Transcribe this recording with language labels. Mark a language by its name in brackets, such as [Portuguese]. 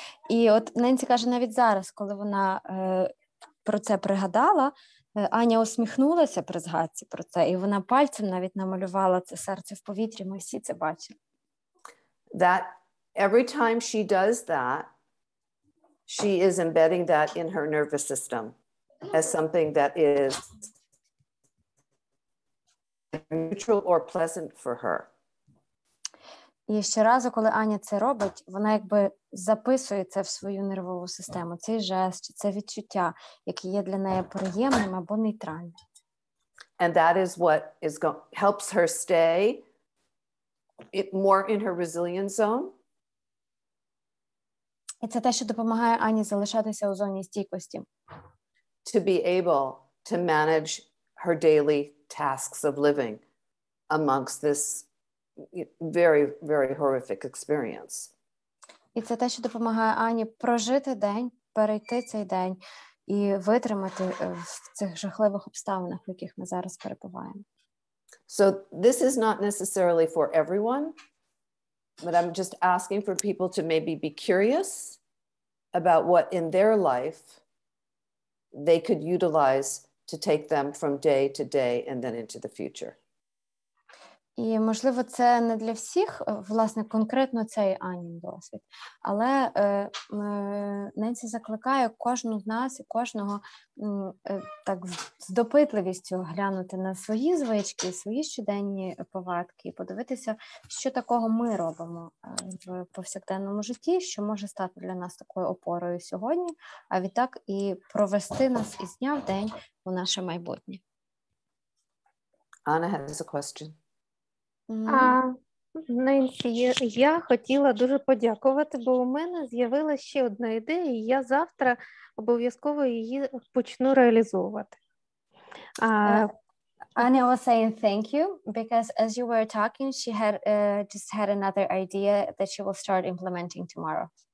[Ukrainian] І от Ненсі каже, навіть зараз, коли вона про це пригадала, Аня усміхнулася при згадці про це, і вона пальцем навіть намалювала це серце в повітрі, ми всі це бачили. [English] That every time she does that, she is embedding that in her nervous system as something that is neutral or pleasant for her. [Ukrainian] І щоразу, коли Аня це робить, вона якби записує це в свою нервову систему, цей жест, це відчуття, яке є для неї приємним або нейтральним. [English] And that is what helps her stay more in her resilience zone. [Ukrainian] І це те, що допомагає Ані залишатися у зоні стійкості. [English] To be able to manage her daily tasks of living amongst this very, very horrific experience. [Ukrainian] І це те, що допомагає Ані прожити день, перейти цей день і витримати в цих жахливих обставинах, в яких ми зараз перебуваємо. [English] So this is not necessarily for everyone, but I'm just asking for people to maybe be curious about what in their life they could utilize to take them from day to day and then into the future. [Ukrainian] І, можливо, це не для всіх, власне, конкретно цей Анін досвід, але Ненсі закликає кожну з нас і кожного так з допитливістю глянути на свої звички, свої щоденні повадки і подивитися, що такого ми робимо в повсякденному житті, що може стати для нас такою опорою сьогодні, а відтак і провести нас із дня в день у наше майбутнє. [English] Anna has a question. [Ukrainian] Ненсі, я хотіла дуже подякувати, бо у мене з'явилася ще одна ідея, і я завтра обов'язково її почну реалізовувати. [English] Anya was saying thank you because as you were talking, she had just had another idea that she will start implementing tomorrow.